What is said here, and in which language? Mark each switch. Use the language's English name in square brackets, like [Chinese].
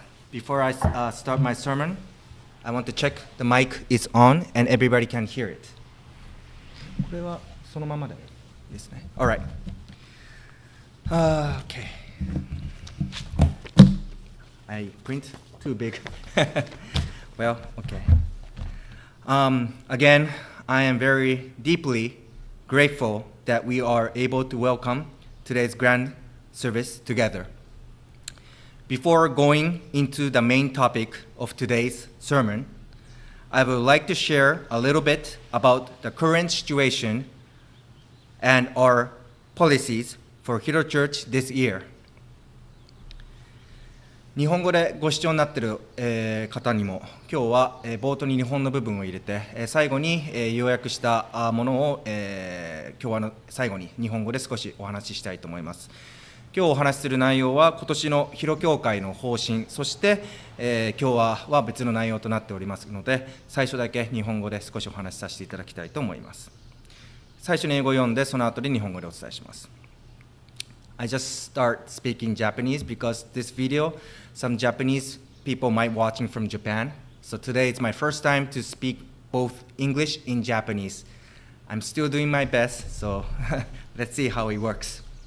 [English] Before I start my sermon, I want to check the mic is on and everybody can hear it. [Japanese] これはそのままでいいですね。 [English] All right. Okay. I print too big. Well, okay. Again, I am very deeply grateful that we are able to welcome today's grand service together. Before going into the main topic of today's sermon, I would like to share a little bit about the current situation and our policies for Hilo Church this year. [Japanese] 日本語でご視聴になっている、方にも今日は、冒頭に日本の部分を入れて、最後に、要約したものを、今日は最後に日本語で少しお話ししたいと思います。今日お話しする内容は今年のヒロ教会の方針、そして、今日は別の内容となっておりますので、最初だけ日本語で少しお話しさせていただきたいと思います。最初に英語を読んで、その後で日本語でお伝えします。 [English] I just start speaking Japanese because this video, some Japanese people might watching from Japan. So today it's my first time to speak both English and Japanese. I'm still doing my best, so let's see how it works.